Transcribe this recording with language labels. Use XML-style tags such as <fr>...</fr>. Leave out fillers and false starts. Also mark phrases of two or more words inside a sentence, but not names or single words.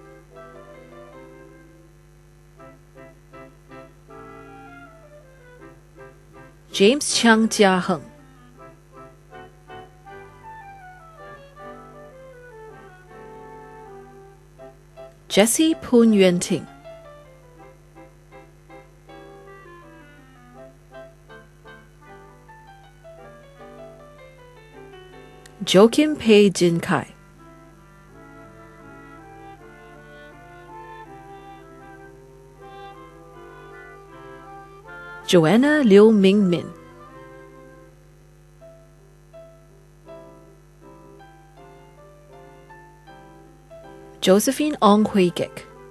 <en>James Chang Jiaheng, Jessie Poon Yuan Ting, Joachim Pei Jin Kai, Joanna Liu Ming Min, Josephine Ong Hui Gek,</en>